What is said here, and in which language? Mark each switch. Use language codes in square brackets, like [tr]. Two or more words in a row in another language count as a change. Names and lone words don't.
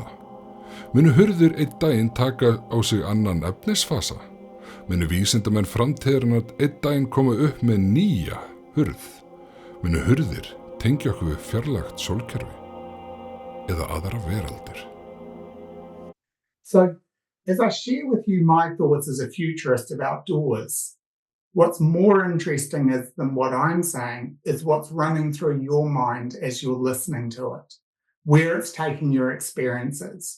[is] Munu hurðir einn daginn taka á sig annan efnisfasa? Munu vísindamenn framtíðarinnar einn daginn koma upp með nýja hurð? Munu hurðir tengja okkur við fjarlægt sólkerfi? Eða aðra veraldir? [en] So, as I share with you my thoughts as a futurist about doors, what's more interesting than what I'm saying is what's running through your mind as you're listening to it, where it's taking your experiences.